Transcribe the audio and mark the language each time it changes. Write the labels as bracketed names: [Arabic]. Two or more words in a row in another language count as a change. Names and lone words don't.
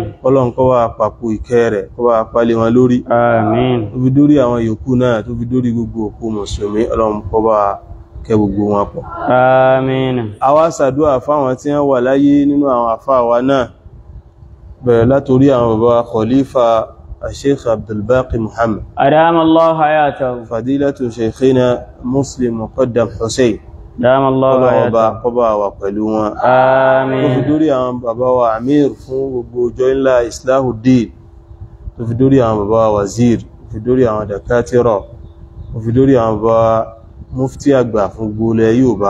[Yoruba] Ọlọ́run kó wá pàpò ìkẹ́ rẹ̀, kó wá pálé wọn lórí. Àmín. Tó fi dórí àwọn yòókù náà, tó fi dórí gbogbo òkú mùsùlùmí, Ọlọ́run kó bá kẹ́ gbogbo wọn pọ̀. Àmín. A wá ṣàdúà fáwọn tí wọ́n wà láyé nínú àwọn àfáà wa náà, bẹ̀rẹ̀ látorí àwọn bàbá Khalifa Sheikh Abdul Baqi Muhammad. [Arabic] أدام الله حياته. فضيلة شيخنا Muslim Muqaddam Hussein. أدام الله حياته. [Yoruba] Kọba wà pẹ̀lú wọn. Àmín. Tó fi dórí àwọn bàbá wa Amir fún gbogbo ọjọ́ ńlá Islahuddin. Tó fi dórí àwọn bàbá wa Wazir. Tó fi dórí àwọn Dakatira. Tó fi dórí àwọn bàbá Mufti àgbà fún gbogbo ilẹ̀ Yorùbá.